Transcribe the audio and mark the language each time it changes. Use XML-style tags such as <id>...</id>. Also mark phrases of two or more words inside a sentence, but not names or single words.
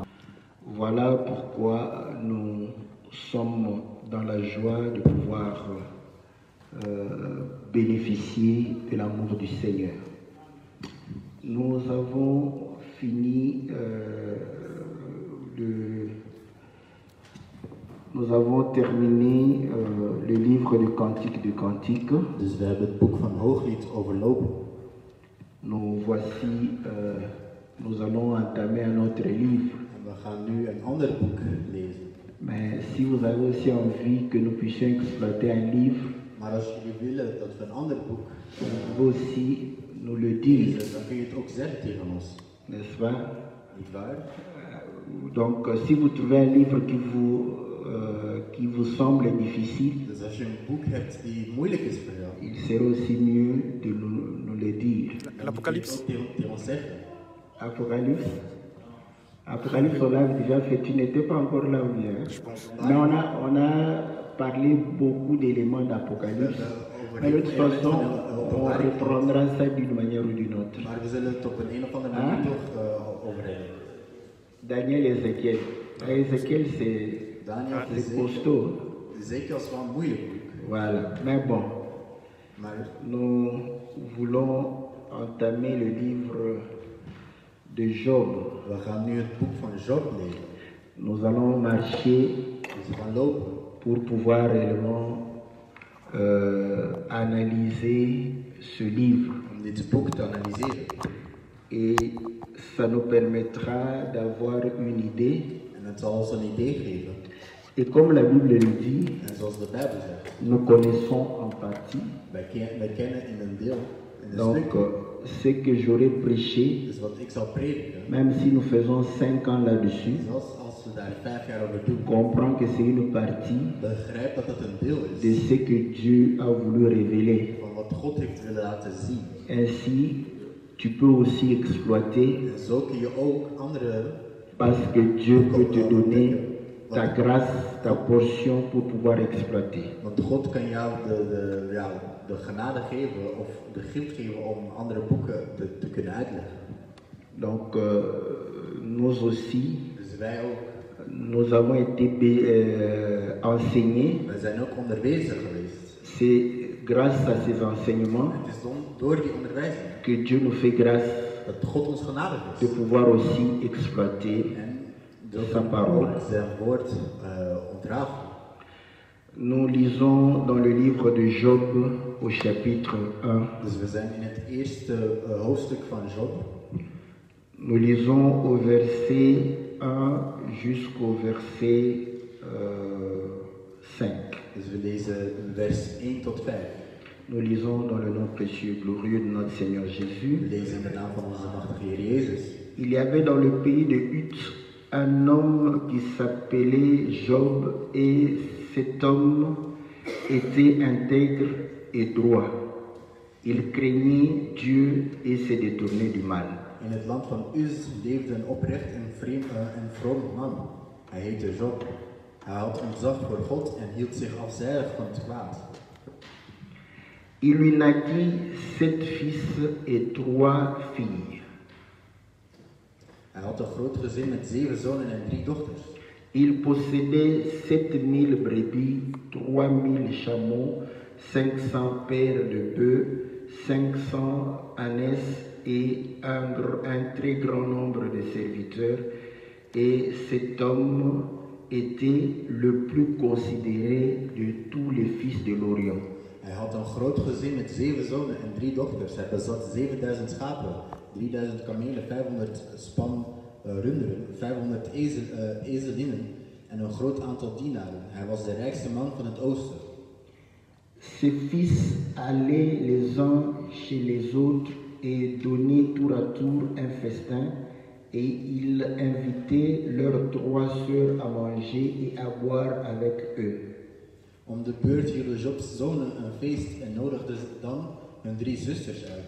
<fr>Voilà pourquoi nous sommes dans la joie de pouvoir bénéficier de l'amour du Seigneur. Nous avons fini nous avons terminé le livre de Cantique de Cantique.</fr> <nl>Dus we hebben het boek van Hooglied overlopen.</nl> <fr>Nous voici, nous allons entamer un autre livre.</fr> <nl>En we gaan nu een ander boek lezen.</nl> <fr>Mais si vous avez aussi envie que nous puissions exploiter un livre,</fr> <nl>Maar als jullie willen dat we een ander boek</nl> <fr>vous pouvez aussi nous le dire,</fr> <nl>lezen, dan kun je het ook zeggen tegen ons.</nl> <fr>n'est-ce pas?</fr> <nl>Niet waar?</nl> <fr>Donc, si vous trouvez un livre qui vous semble difficile,</fr> <nl>Dus als je een boek hebt die moeilijk is voor jou,</nl> <fr>il serait aussi mieux de nous le dire.</fr> <nl>l'Apocalypse tegen ons zeggen.</nl> <fr>Apocalypse. Apocalypse, on l'a déjà fait. Tu n'étais pas encore là ou bien? Mais on a parlé beaucoup d'éléments d'Apocalypse. Mais de toute façon, on reprendra ça d'une manière ou d'une autre.</fr> <nl>Maar we zullen het op een of andere manier toch over hebben.</nl> <fr>Daniel et Ézéchiel. Ézéchiel, Daniel, c'est costaud.</fr> <nl>Ezekiel is wel een moeilijk boek.</nl> <fr>Voilà. Mais bon,</fr> <nl>Maar</nl> <fr>nous voulons entamer le livre de Job.</fr> <nl>we gaan nu het boek van Job lezen.</nl> <fr>Nous allons marcher</fr> <nl>Dus we gaan lopen</nl> <fr>pour pouvoir réellement analyser ce livre.</fr> <nl>om dit boek te analyseren.</nl> <fr>Et ça nous permettra d'avoir une idée.</fr> <nl>En het zal ons een idee geven.</nl> <fr>Et comme la Bible le dit,</fr> <nl>En zoals de Bijbel zegt,</nl> <fr>nous connaissons en partie.</fr> <nl>wij kennen in een deel, in een</nl> <fr>Donc,</fr> <nl>stuk.</nl> <fr>ce que j'aurais prêché,</fr> <nl>Dus wat ik zal prediken,</nl> <fr>même si nous faisons 5 ans là-dessus,</fr> <nl>zelfs als we daar 5 jaar over doen,</nl> <fr>comprends que c'est une partie</fr> <nl>begrijp dat het een deel</nl> <fr>de</fr> <nl>is</nl> <fr>ce que Dieu a voulu révéler.</fr> <nl>van wat God heeft willen laten zien.</nl> <fr>Ainsi, tu peux aussi exploiter</fr> <nl>En zo kun je ook andere,</nl> <fr>parce que Dieu peut te donner ta grâce, ta portion pour pouvoir exploiter.</fr> <nl>want God kan jou de genade geven of de gift geven om andere boeken te kunnen uitleggen.</nl> <fr>Donc, nous aussi,</fr> <nl>Dus wij ook,</nl> <fr>nous avons été enseignés.</fr> <nl>wij zijn ook onderwezen geweest.</nl> <fr>C'est grâce à ces enseignements</fr> <nl>Het is door die onderwijzing</nl> <fr>que Dieu nous fait grâce</fr> <nl>dat God ons genadig</nl> <fr>de</fr> <nl>is.</nl> <fr>pouvoir aussi exploiter</fr> <nl>En</nl> <fr>sa parole.</fr> <nl>zijn woord ontrafelen.</nl> <fr>Nous lisons dans le livre de Job au chapitre 1.</fr> <nl>Dus we zijn in het eerste hoofdstuk van Job.</nl> <fr>Nous lisons au verset 1 jusqu'au verset 5.</fr> <nl>Dus we lezen vers 1 tot 5.</nl> <fr>Nous lisons dans le nom précieux et glorieux de notre Seigneur</fr> <nl>We</nl> <fr>Jésus.</fr> <nl>lezen in de naam van onze machtige Heer Jezus.</nl> <fr>Il y avait dans le pays de Hut un homme qui s'appelait Job, et cet homme était intègre et droit. Il craignait Dieu et se détournait du mal.</fr> <nl>In het land van Uz leefde een oprecht en vroom man. Hij heette Job. Hij had ontzag voor God en hield zich afzijdig van het kwaad.</nl> <fr>Il lui naquit 7 fils et 3 filles.</fr> <nl>Hij had een groot gezin met 7 zonen en 3 dochters.</nl> <fr>Il possédait 7000 brebis, 3000 chameaux, 500 paires de bœufs, 500 ânesses et un très grand nombre de serviteurs. Et cet homme était le plus considéré de tous les fils de l'Orient.</fr> <nl>Hij had een groot gezin met 7 zonen en 3 dochters. Hij bezat 7000 schapen, 3000 kamelen, 500 span runderen, 500 ezelinnen en een groot aantal dienaren. Hij was de rijkste man van het oosten.</nl> <fr>Ses fils allaient les uns chez les autres et donnaient tour à tour un festin, et il invitait leurs 3 sœurs à manger et à boire avec eux.</fr> <nl>Om de beurt hielden Jobs zonen een feest en nodigden dan hun 3 zusters uit.</nl>